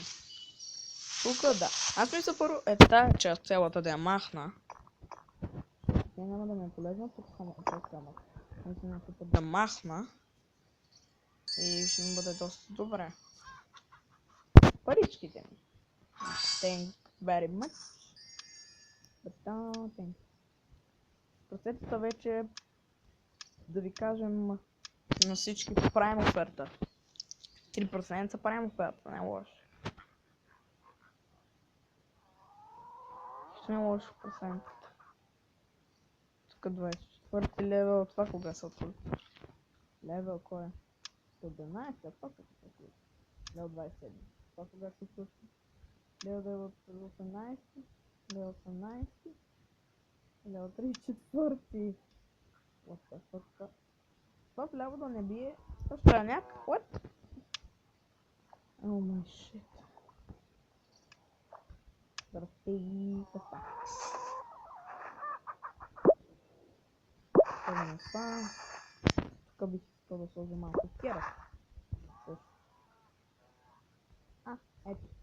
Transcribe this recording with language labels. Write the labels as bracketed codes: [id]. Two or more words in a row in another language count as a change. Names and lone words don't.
[bg] Тук да. Аз мисля първо тая част цялата да я махна. Тя няма да ми е полезна, тук само мисля да махна. И ще ми бъде доста добре. Паричките ми. [en] Thank very much. [bg] Процентата вече, да ви кажем, на всички правим оферта. 3% правим оферта, не е лошо. Не е лошо процентът. Тук 24 левел, това кога са отвърли? Левел кой е? 11, а това като се случи? Левел 27. Това кога се случи? Левел 18, левел 18, левел 34. [en] What the fuck? [bg] Това вляво да не бие. Това страняк? [en] What? Oh my shit. [bg] Здрасти, това. Това. Тук бих искал да сложа малко керат. Ето.